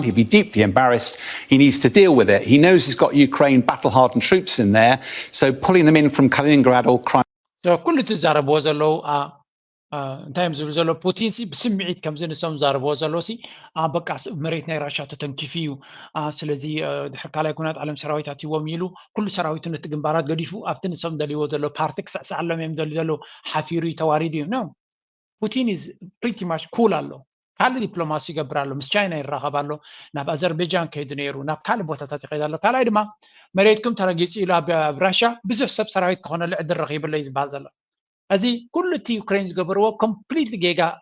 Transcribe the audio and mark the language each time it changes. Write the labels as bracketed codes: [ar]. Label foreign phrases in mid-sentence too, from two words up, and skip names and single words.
[en] He'd be deeply embarrassed. He needs to deal with it. He knows he's got Ukraine battle-hardened troops in there, so pulling them in from Kaliningrad or Crimea. [ti] So ኩሉ ትዛረብዎ ዘለዉ እንታይ እዮም ዝብሉ ዘሎ ፑቲን ሲ ብስምዒት ከምዚ ንሶም ዝዛረብዎ ዘሎ ሲ በቃ መሬት ናይ ራሽያ ተተንኪፍ እዩ ስለዚ ድሕሪ ካልኣይ ኩናት ዓለም ሰራዊት ኣትይዎም ኢሉ ኩሉ ሰራዊቱ ነቲ ግንባራት ገዲፉ ኣብቲ ንሶም ደልይዎ ዘሎ ፓርቲ ክሳዕሳዕሎም እዮም ደልዩ ዘሎ ሓፊሩ ተዋሪድ እዩ [en] No Putin is pretty much cool [ti] ኣሎ ካልእ ዲፕሎማሲ ይገብር ኣሎ ምስ ቻይና ይራኸብ ኣሎ ናብ ኣዘርቤጃን ከይዱ ነይሩ ናብ ካልእ ቦታታት ይኸይድ ኣሎ ካልኣይ ድማ መሬትኩም ተረጊፁ ኢሉ ኣብ ራሽያ ብዙሕ ሰብ ሰራዊት ክኾነሉ ዕድል ረኺብሎ እዩ ዝበሃል ዘሎ እዚ ኩሉ እቲ ዩክሬን ዝገበርዎ ኮምፕሊትሊ ጌጋ